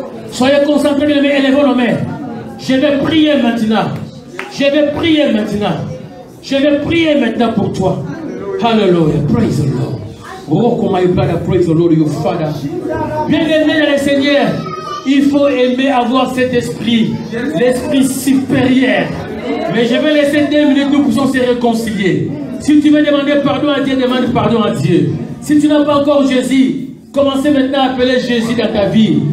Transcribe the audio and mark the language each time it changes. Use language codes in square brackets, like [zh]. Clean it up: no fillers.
[fr] Soyez concentrés, bien aimés, élevons nos mains. Je vais prier maintenant. Je vais prier maintenant. Je vais prier maintenant pour toi. [en] Hallelujah. Praise the Lord. Oh, my brother, praise the Lord, your Father. [fr] Bien aimé dans le Seigneur, il faut aimer avoir cet esprit, l'esprit supérieur. Mais je vais laisser 2 minutes, nous puissions se réconcilier. Si tu veux demander pardon à Dieu, demande pardon à Dieu. Si tu n'as pas encore Jésus, commencez maintenant à appeler Jésus dans ta vie.